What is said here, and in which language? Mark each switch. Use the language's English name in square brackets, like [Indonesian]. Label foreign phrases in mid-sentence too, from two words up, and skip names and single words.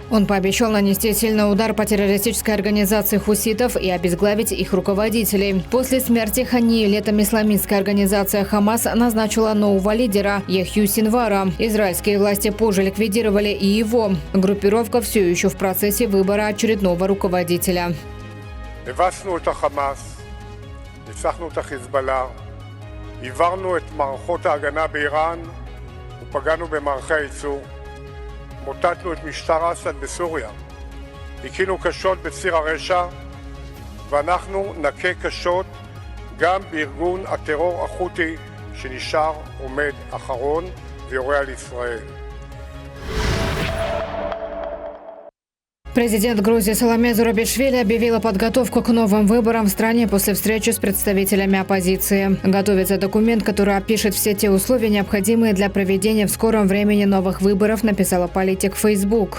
[Russian] Он пообещал нанести сильный удар по террористической организации хуситов и обезглавить их руководителей. После смерти Хани летом исламистская организация «Хамас» назначила нового лидера Яхью Синвара. Израильские власти позже ликвидировали и его. Группировка все еще в процессе выбора очередного руководителя. [Hebrew] הבסנו את החמאס, ניצחנו את החיזבאללה, העברנו את מערכות ההגנה באיראן ופגענו במערכי הייצור, מוטטנו את משטר אסד בסוריה, הכינו קשות בציר הרשע ואנחנו נכה קשות גם בארגון הטרור החותי שנשאר עומד אחרון ויורה על ישראל. [Russian] Президент Грузии Саломе Зурабишвили объявила подготовку к новым выборам в стране после встречи с представителями оппозиции. Готовится документ, который опишет все те условия, необходимые для проведения в скором времени новых выборов, написала политик в Facebook.